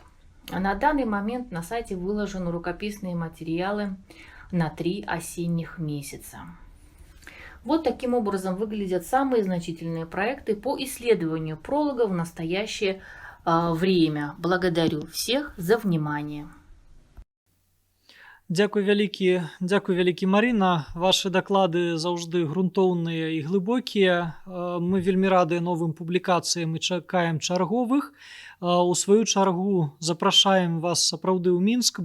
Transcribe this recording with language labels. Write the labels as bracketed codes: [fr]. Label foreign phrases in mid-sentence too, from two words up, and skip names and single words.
[ru] На данный момент на сайте выложены рукописные материалы на 3 осенних месяца. Вот таким образом выглядят самые значительные проекты по исследованию пролога в настоящее время. Благодарю всех за внимание. [be] Дзякуй вялікі, Марина. Ваши даклады заўжды грунтоўныя і глыбокія. Мы вельмі рады новым публікацыям і чакаем чарговых. У сваю чаргу запрашаем вас сапраўды ў Мінск.